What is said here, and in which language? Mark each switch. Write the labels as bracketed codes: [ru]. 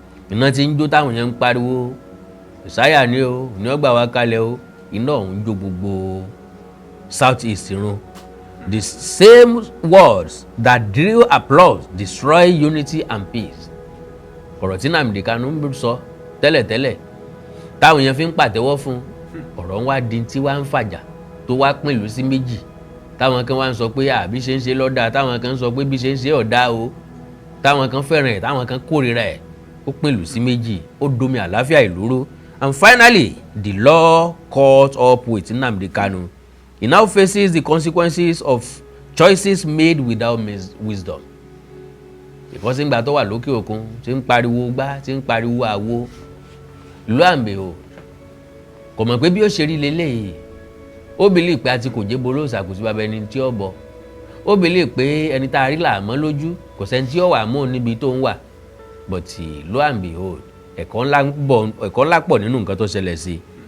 [yo] iná ti ń jó táwọn yẹn ń pariwo ìsáyà ni o ní ọgbà wa kalẹ̀ o iná ọ̀hún jó gbogbo south east run. [en] The same words that drew applause destroy unity and peace. [yo] ọ̀rọ̀ tí Nnamdi Kanu ń sọ tẹ́lẹ̀tẹ́lẹ̀ táwọn yẹn fi ń pàtẹ́wọ́ fún ọ̀rọ̀ ń wá di tí wá ń fàjà tó wá pín ìlú sí méjì táwọn kan wá ń sọ pé àbí ṣe ń ṣe lọ́dà táwọn kan ń sọ pé bí ṣe ń ṣe ọ̀dà o táwọn kan fẹ́ràn ẹ̀ táwọn kan kórìíra ẹ̀ ó pín ìlú sí méjì ó domi àlàáfíà ìlú rú. [en] And finally the law caught up with Nnamdi Kanu. He now faces the consequences of choices made without wisdom. Because [yo] ìgbà tó wà lókè òkun tí ń pariwo gbá tí ń pariwo àwo ìlú àmbèhò kò mọ̀ pé bí ó ṣe rí leléyìí ó [en] believe [yo] pé àti kò jẹ́ bolo ṣàkóso bàbá ẹni tí ó bọ̀ ó believe pé ẹni tá a rí làmọ́ lójú kò sẹ́ni tí ó wà mọ́ níbi tó ń wà [en] but lo and behold [yo] ẹ̀kọ́ ńlá pọ̀ nínú nǹkan tó ṣẹlẹ̀ sí.